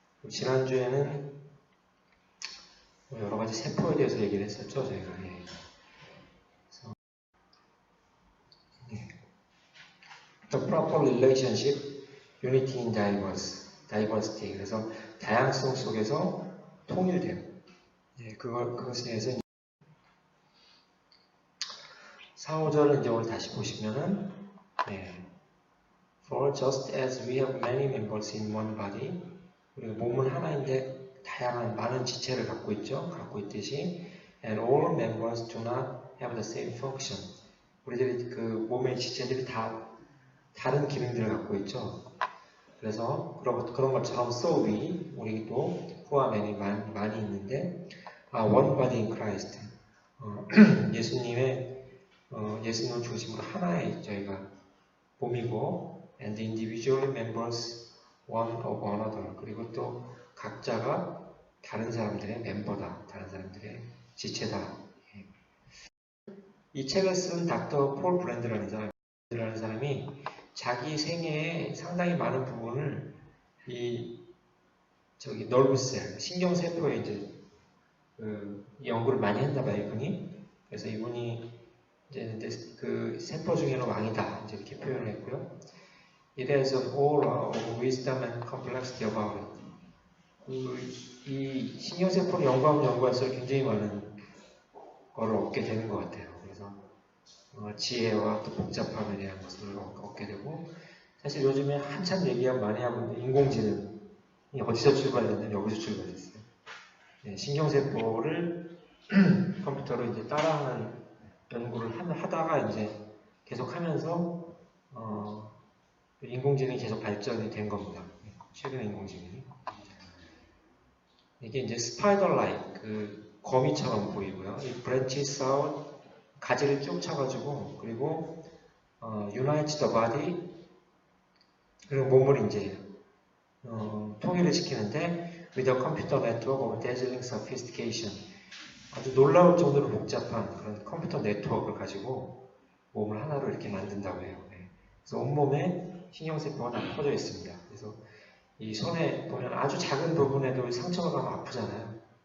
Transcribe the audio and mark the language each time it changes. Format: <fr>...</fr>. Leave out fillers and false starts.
<ko>지난주에는 여러 가지 세포에 대해서 얘기를 했었죠, 저희가. 예. 그래서, 예.</ko> <en>The proper relationship, unity in diversity.</en> <ko>그래서 다양성 속에서 통일됨. 예, 그것에 대해서 4, 5절을 이제 오늘 다시 보시면은, 예.</ko> <en>For just as we have many members in one body,</en> <ko>우리가 몸은 하나인데 다양한 많은 지체를 갖고 있죠. 갖고 있듯이,</ko> <en>and all members do not have the same function.</en> <ko>우리들이 그 몸의 지체들이 다 다른 기능들을 갖고 있죠. 그래서 그런 것처럼</ko> <en>so we,</en> <ko>우리도</ko> <en>who are many,</en> <ko>많이 있는데</ko> <en>one body in Christ.</en> <ko>예수님을 중심으로 하나의 저희가 몸이고</ko> <en>and individual members one of another.</en> <ko>그리고 또 각자가 다른 사람들의 멤버다. 다른 사람들의 지체다. 이 책을 쓴 닥터 폴 브랜드라는 사람이 자기 생애에 상당히 많은 부분을 너브셀, 신경세포에 이제 연구를 많이 했나봐요, 이분이. 그래서 이분이 이제 그 세포 중에는 왕이다. 이제 이렇게 표현을 했고요.</ko> <en>It has all of wisdom and complexity about it.</en> <ko>이 신경세포를 연구할수록 굉장히 많은 거를 얻게 되는 것 같아요. 그래서 지혜와 또 복잡함에 대한 것을 얻게 되고, 사실 요즘에 한참 많이 하고 있는 인공지능이 어디서 출발했냐면 여기서 출발했어요. 네, 신경세포를 컴퓨터로 이제 따라하는 연구를 하다가 이제 계속 하면서 인공지능이 계속 발전이 된 겁니다. 최근에 인공지능이. 이게 이제 스파이더-라이크, 그 거미처럼 보이고요.</ko> <en>이 branches out,</en> <ko>가지를 쭉 쳐가지고, 그리고</ko> <en>unites the body,</en> <ko>그리고 몸을 이제 통일을 시키는데</ko> <en>with a computer network of dazzling sophistication.</en> <ko>아주 놀라울 정도로 복잡한 그런 컴퓨터 네트워크를 가지고 몸을 하나로 이렇게 만든다고 해요. 그래서 온몸에 신경세포가 다 퍼져 있습니다. 그래서 이 손에 보면 아주 작은 부분에도 상처가 가면 아프잖아요.</ko>